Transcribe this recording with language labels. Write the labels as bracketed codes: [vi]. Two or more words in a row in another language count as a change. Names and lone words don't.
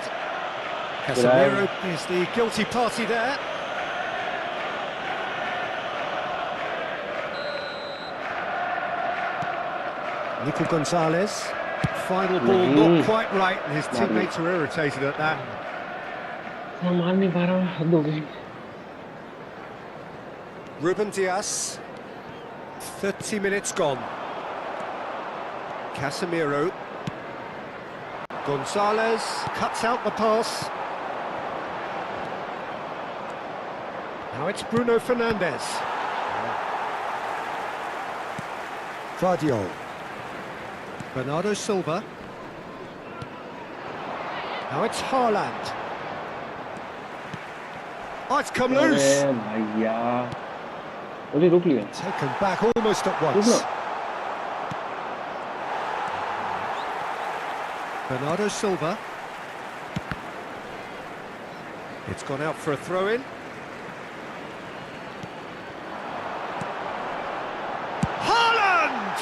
[en] Casemiro is the guilty party there. Nico Gonzalez. Final ball not quite right, and his teammates are irritated at that. [hi] मार नहीं पा रहा, हद हो गई। [en] Ruben Dias. 30 minutes gone. Casemiro. Gonzalez cuts out the pass. Now it's Bruno Fernandes. Guardiol. Bernardo Silva. Now it's Haaland. Oh, it's come loose. [hi] भैया, अरे रुक लिया। [en] Taken back almost at once. Bernardo Silva. It's gone out for a throw-in. Haaland!